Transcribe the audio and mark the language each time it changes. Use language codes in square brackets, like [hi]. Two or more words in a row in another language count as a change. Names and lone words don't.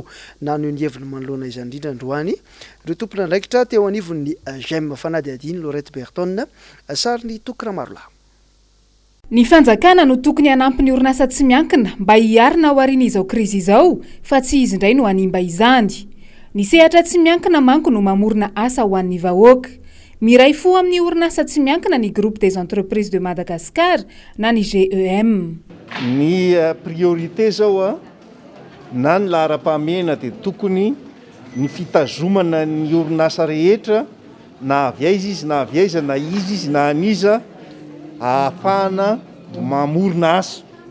[mg] Na ny heviny manoloana izany indrindra androany ireo tompona andraikitra teo anivon'ny GEM fanady adiny Lorette Berton ny tokramarola. Ny fanjakana no tokony hanampy ny orinasa tsy miankina mba hiarina ao aoriana izao krizy izao fa tsy izy indray no hanimba izany. Ny sehatra tsy miankina manko no mamorona asa ho an'ny vahoaka. Miray fo amin'ny orinasa tsy miankina ny groupe des entreprises de Madagascar na ny GEM. Ny priorité zao na ny lahara-pahamehana dia tokony ny fitazomana ny orinasa rehetra na avy izy na avy aiza na izy na aniza ahafahana mamorona asa.